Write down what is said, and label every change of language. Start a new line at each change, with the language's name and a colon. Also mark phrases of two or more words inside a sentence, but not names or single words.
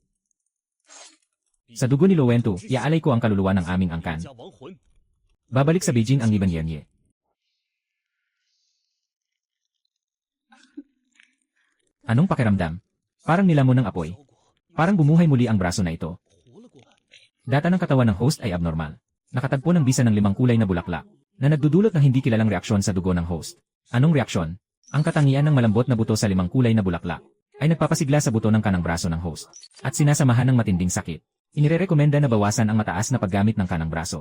Filipino: Sa dugo ni Lo Wento, iaalay ko ang kaluluwa ng aming angkan.
Chinese: 将亡魂
Filipino: Babalik sa Beijing ang Iban Yenye. Anong pakiramdam? Parang nilamon ng apoy.
Chinese: 烧过，
Filipino: Parang bumuhay muli ang braso na ito.
Chinese: 活了过来。
Filipino: Data ng katawan ng host ay abnormal. Nakatagpo ng bisa ng 5 kulay na bulaklak, na nagdudulot ng hindi kilalang reaksyon sa dugo ng host. Anong reaksyon? Ang katangian ng malambot na buto sa 5 kulay na bulaklak ay nagpapasigla sa buto ng kanang braso ng host at sinasamahan ng matinding sakit. Inirerekomenda na bawasan ang mataas na paggamit ng kanang braso.